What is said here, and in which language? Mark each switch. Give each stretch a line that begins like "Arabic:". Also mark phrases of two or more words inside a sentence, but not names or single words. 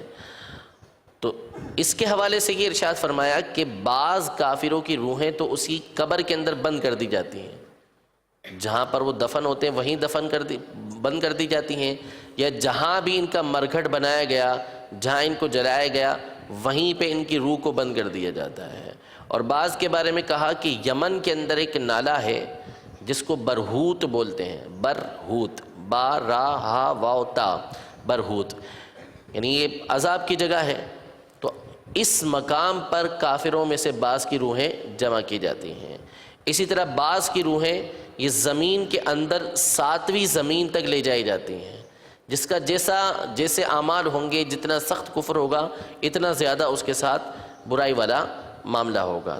Urdu: تو اس کے حوالے سے یہ ارشاد فرمایا کہ بعض کافروں کی روحیں تو اسی قبر کے اندر بند کر دی جاتی ہیں، جہاں پر وہ دفن ہوتے ہیں وہیں بند کر دی جاتی ہیں، یا جہاں بھی ان کا مرگھٹ بنایا گیا، جہاں ان کو جلایا گیا وہیں پہ ان کی روح کو بند کر دیا جاتا ہے۔ اور بعض کے بارے میں کہا کہ یمن کے اندر ایک نالہ ہے جس کو برہوت بولتے ہیں، برہوت، با را ہا واو تا، برہوت، یعنی یہ عذاب کی جگہ ہے۔ تو اس مقام پر کافروں میں سے بعض کی روحیں جمع کی جاتی ہیں۔ اسی طرح بعض کی روحیں یہ زمین کے اندر 7ویں زمین تک لے جائی جاتی ہیں، جس کا جیسے اعمال ہوں گے، جتنا سخت کفر ہوگا اتنا زیادہ اس کے ساتھ برائی والا معاملہ ہوگا۔